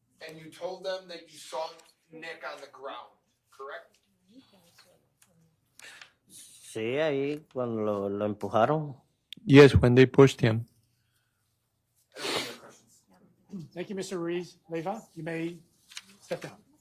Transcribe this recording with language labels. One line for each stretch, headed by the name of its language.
English: And you told them that you saw Nick on the ground, correct?
Spanish: Sí, ahí cuando lo empujaron.
English: Yes, when they pushed him. Thank you, Mr. Ruiz. Leyva, you may step down.